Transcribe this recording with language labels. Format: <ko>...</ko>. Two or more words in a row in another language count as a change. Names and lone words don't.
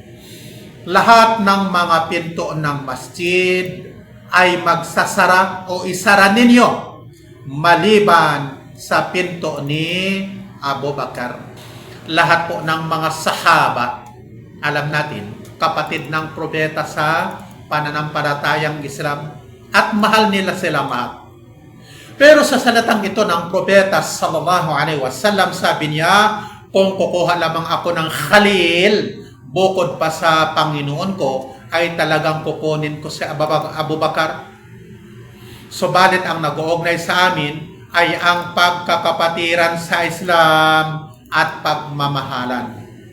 <tl>Lahat ng mga pinto ng masjid ay magsasara o isara ninyo maliban sa pinto ni Abu Bakar. Lahat po ng mga sahaba, alam natin, kapatid ng propeta sa pananampalatayang Islam at mahal nila sila mahal. Pero sa salatang ito ng propeta</tl> <ar>صلى الله عليه وسلم,</ar> <tl>sabi niya, kung kukuha lamang ako ng Khalil, bukod pa sa Panginoon ko, ay talagang kukunin ko si Abu Bakar. Subalit ang nag-uugnay sa amin ay ang pagkakapatiran sa Islam at pagmamahalan.</tl>